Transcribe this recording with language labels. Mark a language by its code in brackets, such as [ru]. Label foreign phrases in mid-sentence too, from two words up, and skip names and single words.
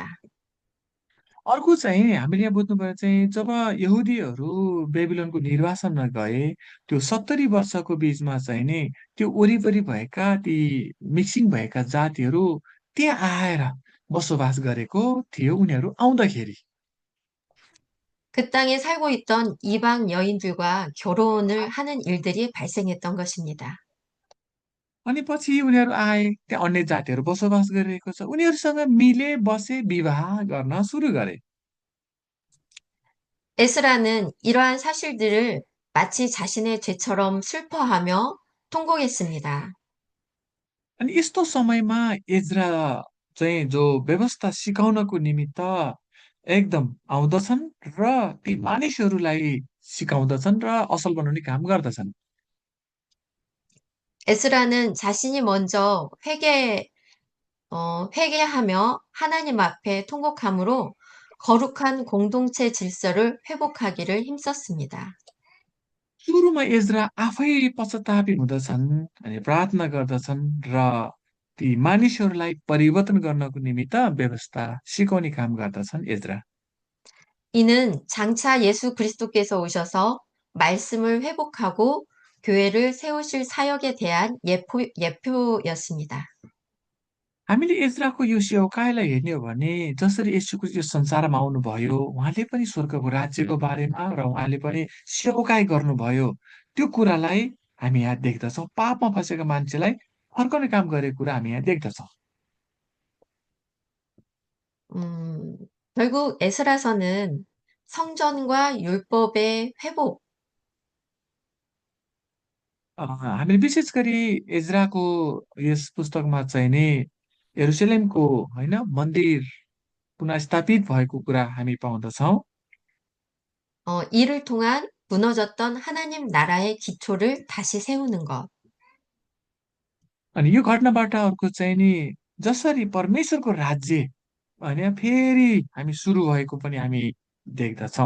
[ne] अर्को चाहिँ हामीले यहाँ बुझ्नुपर्ने चाहिँ जब यहुदीहरू बेबिलोनको निर्वासनमा गए त्यो 70 वर्षको बिचमा चाहिँ नि त्यो वरिपरि भएका ती मिक्सिङ भएका जातिहरू त्यहाँ आएर बसोबास गरेको थियो उनीहरू आउँदाखेरि। [ko] 그 땅에 살고 있던 이방 여인들과 결혼을 하는 일들이 발생했던 것입니다. [ne] अनि पछि उनीहरू आए त्यहाँ अन्य जातिहरू बसोबास गरिरहेको छ उनीहरूसँग मिले बसे विवाह गर्न सुरु गरे। [ko] 에스라는 이러한 사실들을 마치 자신의 죄처럼 슬퍼하며 통곡했습니다. [ne] अनि यस्तो समयमा एज्रा चाहिँ जो व्यवस्था सिकाउनको निमित्त एकदम आउँदछन् र ती मानिसहरूलाई सिकाउँदछन् र असल बनाउने काम गर्दछन्। [ko] 에스라는 자신이 먼저 회개하며 하나님 앞에 통곡함으로 거룩한 공동체 질서를 회복하기를 힘썼습니다. [ne] सुरुमा एजरा आफै पश्चातापी हुँदछन् अनि प्रार्थना गर्दछन् र ती मानिसहरूलाई परिवर्तन गर्नको निमित्त व्यवस्था सिकाउने काम गर्दछन् एजरा। [ko] 이는 장차 예수 그리스도께서 오셔서 말씀을 회복하고 교회를 세우실 사역에 대한 예표였습니다. [ne] हामीले एजराको यो सेवकाईलाई हेर्ने हो भने जसरी यीशुको यो संसारमा आउनुभयो उहाँले पनि स्वर्गको राज्यको बारेमा र उहाँले पनि सेवकाई गर्नुभयो त्यो कुरालाई हामी यहाँ देख्दछौँ। पापमा फँसेका मान्छेलाई फर्काउने काम गरेको कुरा हामी यहाँ देख्दछौँ। [ko] 음, 결국 에스라서는 성전과 율법의 회복, [ne] हामीले विशेष गरी एजराको यस पुस्तकमा चाहिँ नि यरुसलेमको होइन मन्दिर पुनर्स्थापित भएको कुरा हामी पाउँदछौँ। [ko] 이를 통한 무너졌던 하나님 나라의 기초를 다시 세우는 것. [ne] अनि यो घटनाबाट अर्को चाहिँ नि जसरी परमेश्वरको राज्य होइन फेरि हामी सुरु भएको पनि हामी देख्दछौँ।